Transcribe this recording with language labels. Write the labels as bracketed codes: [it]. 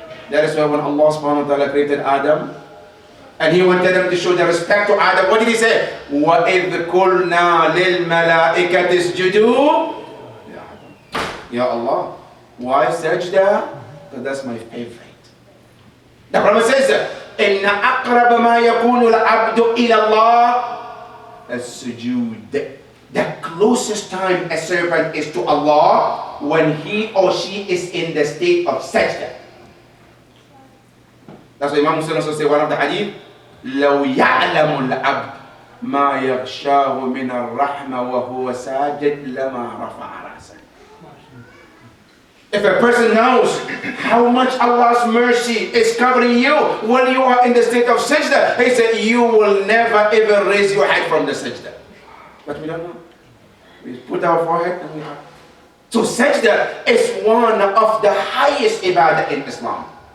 [en] That is why when Allah subhanahu wa ta'ala created Adam, and He wanted them to show the respect to Adam, what did He say? [ar] وَإِذْ قُلْنَا لِلْمَلَائِكَةِ اسْجُدُوا [en] Ya Allah, why sajda? Because that's my favorite. The Prophet says, [ar] إِنَّ أَقْرَبَ مَا يَكُونُ الْعَبْدُ إِلَى اللَّهِ السُّجُودِ. [en] The closest time a servant is to Allah when he or she is in the state of sajda. That's why Imam Muslim also say one of the hadith, [ar] لو يعلم العبد ما يغشاه من الرحمة وهو ساجد لما رفع رأسه. [en] If a person knows how much Allah's mercy is covering you when you are in the state of sajda, he said you will never ever raise your head from the sajda. But we don't know. We put our forehead and we are. So sajda is one of the highest ibadah in Islam.